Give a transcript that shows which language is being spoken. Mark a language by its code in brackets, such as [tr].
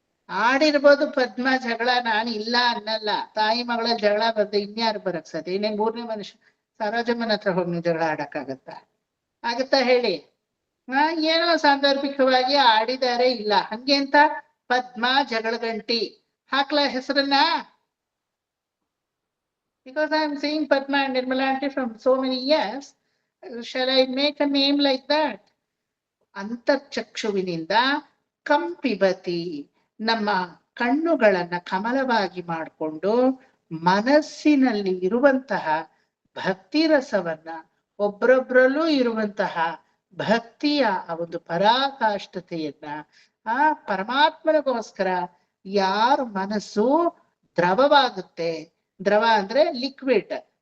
[kn] ಆಡಿರ್ಬೋದು ಪದ್ಮ ಜಗಳ, ನಾನು ಇಲ್ಲ ಅನ್ನಲ್ಲ. ತಾಯಿ ಮಗಳ ಜಗಳ ಬರ್ದೆ ಇನ್ಯಾರು ಬರಕ್ ಸಾಧ್ಯ? ಇನ್ನೇ 3ನೇ ಮನುಷ್ಯ ಸರೋಜಮ್ಮನ ಹತ್ರ ಹೋಗಿ ನೀವು ಜಗಳ ಆಗತ್ತಾ ಹೇಳಿ? ಏನೋ ಸಾಂದರ್ಭಿಕವಾಗಿ ಆಡಿದಾರೆ, ಇಲ್ಲ ಹಂಗೆ ಅಂತ ಪದ್ಮ ಜಗಳಗಂಟಿ ಹಾಕ್ಲಾ ಹೆಸರನ್ನ? [en] Because I am seeing Padma and Nirmala aunty from so many years, shall I make a name like that? [kn] ಅಂತರ್ಚಕ್ಷುವಿನಿಂದ ಕಂಪಿಬತಿ, ನಮ್ಮ ಕಣ್ಣುಗಳನ್ನ ಕಮಲವಾಗಿ ಮಾಡಿಕೊಂಡು ಮನಸ್ಸಿನಲ್ಲಿ ಇರುವಂತಹ ಭಕ್ತಿ ರಸವನ್ನ, ಒಬ್ಬರೊಬ್ಬರಲ್ಲೂ ಇರುವಂತಹ ಭಕ್ತಿಯ ಒಂದು ಪರಾಕಾಷ್ಠತೆಯನ್ನ, ಆ ಪರಮಾತ್ಮನಿಗೋಸ್ಕರ ಯಾರ ಮನಸ್ಸು ದ್ರವವಾಗುತ್ತೆ, ದ್ರವ ಅಂದ್ರೆ ಲಿಕ್ವಿಡ್,